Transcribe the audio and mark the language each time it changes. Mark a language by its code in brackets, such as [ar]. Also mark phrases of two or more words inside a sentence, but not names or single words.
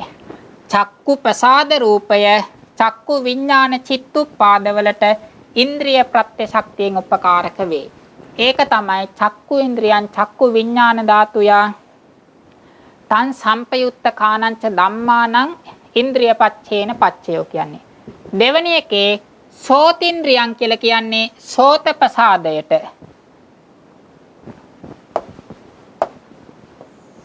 [si] චක්කු ප්‍රසාද රූපය චක්කු විඥාන චිත්තුප්පාදවලට ඉන්ද්‍රිය ප්‍රත්‍ය ශක්තියෙන් උපකාරක වේ. ඒක තමයි [pi] චක්කු ඉන්ද්‍රියං චක්කු විඥාන ධාතුය තන් සම්පයුත්ත කානංච ධම්මානං ඉන්ද්‍රිය පච්චේන පච්චයෝ කියන්නේ. [si] දෙවැනි එකේ සෝතින්ද්‍රියං කියලා කියන්නේ සෝත ප්‍රසාදයට.